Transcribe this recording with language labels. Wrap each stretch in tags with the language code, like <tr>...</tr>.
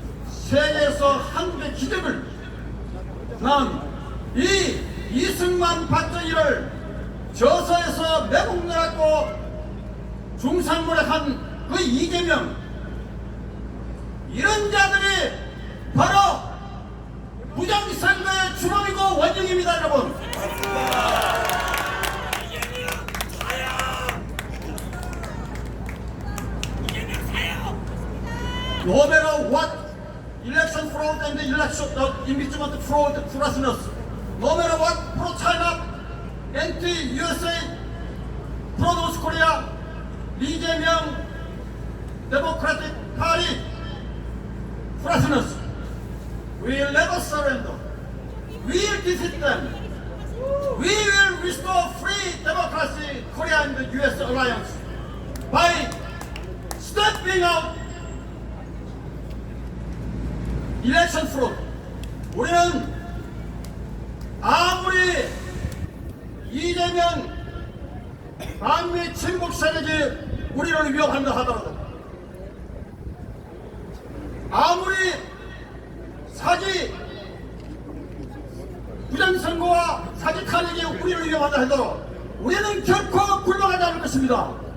<ko>세계에서 한국의 기적을 낳은 이 이승만 박정희를 저서에서 매국노라고 중상모략한 그 이재명, 이런 자들이 바로 부정선거의 주범이고 원흉입니다.</ko> <en>여러분, no matter what election fraud and election impeachment fraud foolishness, no matter what pro-China, anti-USA, pro-North Korea, 이재명 Democratic Party foolishness, we will never surrender. We will defeat them. We will restore free democracy, Korea and the US alliance by stamping out election fraud.</en> <ko>우리는 아무리 이재명 반미 친북 세력이 우리를 위협한다 하더라도, 아무리 사기 부정선거와 사기 탄핵이 우리를 위협한다 해도 우리는 결코 굴러가지 않을 것입니다.</ko>